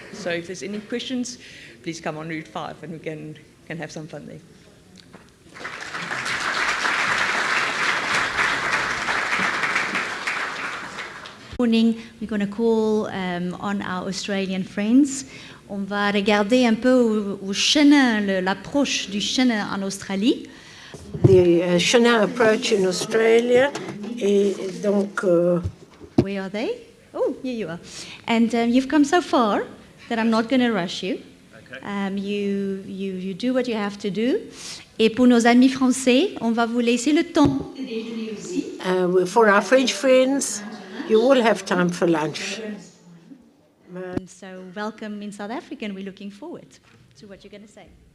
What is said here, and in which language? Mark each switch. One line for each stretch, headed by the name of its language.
English: So if there's any questions, please come on Route 5 and we can have some fun there. Morning, we're going to call on our Australian friends.
French: On va regarder un peu au chenin, l'approche du chenin en Australie.
English: The Chenin approach in Australia,
French: et donc.
English: Where are they? Oh, here you are. And you've come so far that I'm not going to rush you. Okay. You do what you have to do.
French: Et pour nos amis français, on va vous laisser le temps de déjeuner aussi.
English: For our French friends, you will have time for lunch. So welcome in South Africa, and we're looking forward to what you're going to say.